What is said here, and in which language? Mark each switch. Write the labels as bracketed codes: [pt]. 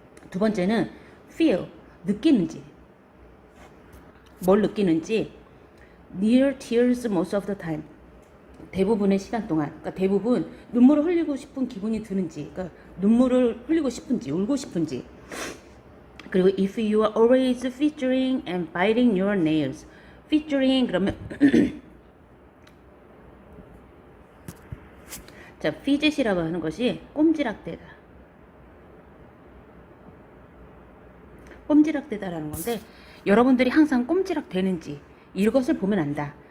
[ko] 두 번째는 feel 느끼는지, 뭘 느끼는지. [en] near tears most of the time [ko] 대부분의 시간 동안, 그러니까 대부분 눈물을 흘리고 싶은 기분이 드는지, 그러니까 눈물을 흘리고 싶은지 울고 싶은지. [en] 그리고 if you are always featuring and biting your nails. [ko] featuring 그러면 자, fidget이라고 하는 것이 꼼지락대다. 꼼지락대다라는 건데 여러분들이 항상 꼼지락대는지 이것을 보면 안다.